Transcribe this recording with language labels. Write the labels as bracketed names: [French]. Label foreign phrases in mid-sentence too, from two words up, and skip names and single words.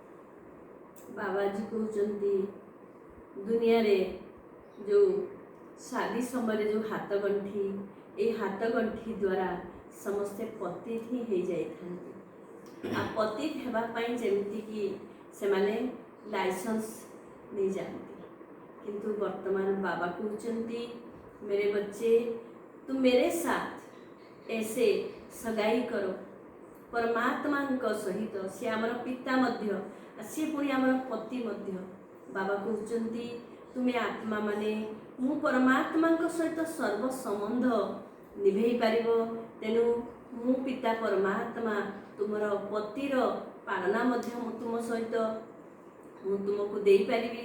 [Odia] ବାବାଜୀ କହୁଛନ୍ତି ଦୁନିଆରେ ଯେଉଁ ଶାଦୀ ସମୟରେ ଯେଉଁ ହାତ ଗଣ୍ଠି, ଏଇ ହାତ ଗଣ୍ଠି ଦ୍ୱାରା ସମସ୍ତେ ପତିତ ହିଁ ହେଇଯାଇଥାନ୍ତି। ଆଉ ପତିତ ହେବା ପାଇଁ ଯେମିତିକି ସେମାନେ ଲାଇସେନ୍ସ ନେଇଯାଆନ୍ତି, କିନ୍ତୁ ବର୍ତ୍ତମାନ ବାବା କହୁଛନ୍ତି [Hindi] मेरे बच्चे तुम मेरे साथ ऐसे सगाई करो [Odia] परमात्माଙ୍କ ସହିତ। ସେ ଆମର ପିତା ମଧ୍ୟ, ସେ ପୁଣି ଆମର ପତି ମଧ୍ୟ। ବାବା କହୁଛନ୍ତି ତୁମେ ଆତ୍ମା ମାନେ ମୁଁ ପରମାତ୍ମାଙ୍କ ସହିତ ସର୍ବ ସମ୍ବନ୍ଧ ନିଭେଇ ପାରିବ। ତେଣୁ ମୁଁ ପିତା ପରମାତ୍ମା ତୁମର ପତିର ପାଳନା ମଧ୍ୟ ମୁଁ ତୁମ ସହିତ ମୁଁ ତୁମକୁ ଦେଇପାରିବି।